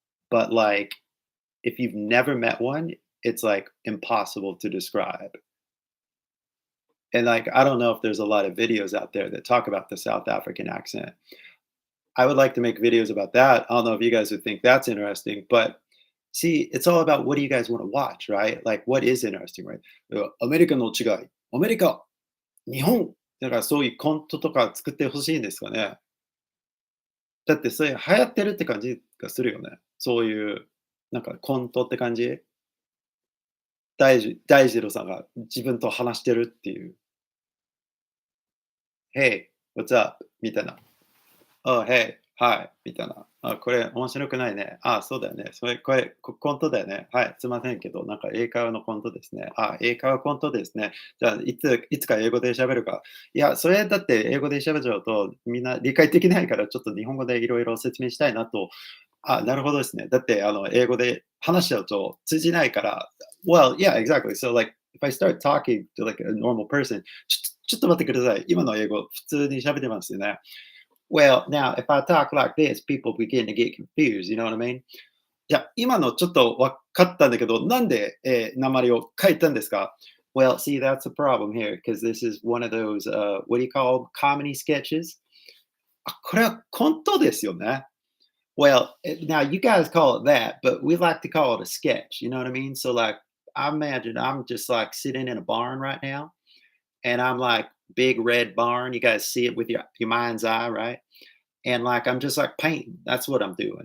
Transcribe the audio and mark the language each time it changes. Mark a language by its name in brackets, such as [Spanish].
[English] But if you've never met one, it's impossible to describe. And I don't know if there's a lot of videos out there that talk about the South African accent. I would like to make videos about that. I don't know if you guys would think that's interesting, but see, it's all about what do you guys want to watch, right? What is interesting, right? [Japanese] アメリカの違い、アメリカ、日本。だからそういうコントとか作ってほしいんですかね。だってそれ流行ってるって感じがするよね。そういう、コントって感じ？大二郎さんが自分と話してるっていう。 [English] Hey, what's up? [Japanese] みたいな。 [English] Oh, hey, hi [Japanese] みたいな。あ、これ面白くないね。あ、そうだよね。これコントだよね。はい、すいませんけど、英会話のコントですね。あ、英会話コントですね。じゃあ、いつか英語で喋るか。いや、それだって英語で喋っちゃうと、みんな理解できないから、ちょっと日本語でいろいろ説明したいなと。あ、なるほどですね。だって、英語で話しちゃうと通じないから。 [English] Well, yeah, exactly. So, if I start talking to a normal person, [Japanese] ちょっと待ってください。今の英語、普通に喋ってますよね。 [English] Well, now, if I talk like this, people begin to get confused. You know what I mean? [Japanese] じゃあ、今のちょっと分かったんだけど、なんで、鉛を書いたんですか？ [English] Well, see, that's the problem here, because this is one of those, what do you call comedy sketches? [Japanese] あ、これはコントですよね。 [English] Well, now you guys call it that, but we like to call it a sketch. You know what I mean? So, I imagine I'm just sitting in a barn right now, and I'm big red barn. You guys see it with your mind's eye, right? And I'm just painting. That's what I'm doing.